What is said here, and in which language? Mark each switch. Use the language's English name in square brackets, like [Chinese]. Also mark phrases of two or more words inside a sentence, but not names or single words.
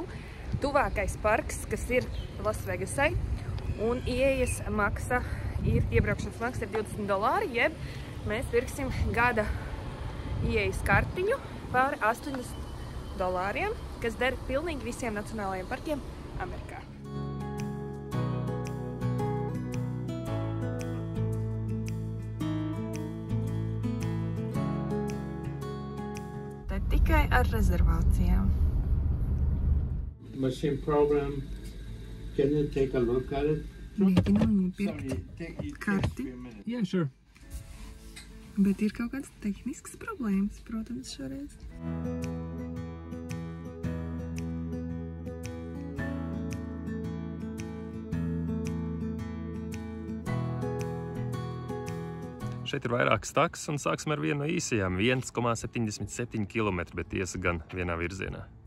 [Latvian] Tuvākais parks, kas ir Lasvegasai, un ieejas maksa iebraukšanas maksa ir $20, jeb mēs pirksim gada ieejas kartiņu par $80, kas der pilnīgi visiem nacionālajiem parkiem Amerikā. Te tikai ar rezervācijām. [English] Machine program. Can you take a look at it? [Latvian] Mēģinām nopirkt karti. [English] Yeah, sure. [Latvian] Bet ir kaut kādas tehniskas problēmas, protams, šoreiz. Šeit ir vairākas taksas un sāksim ar vienu no īsajām 1,77 km, bet tiesa gan vienā virzienā.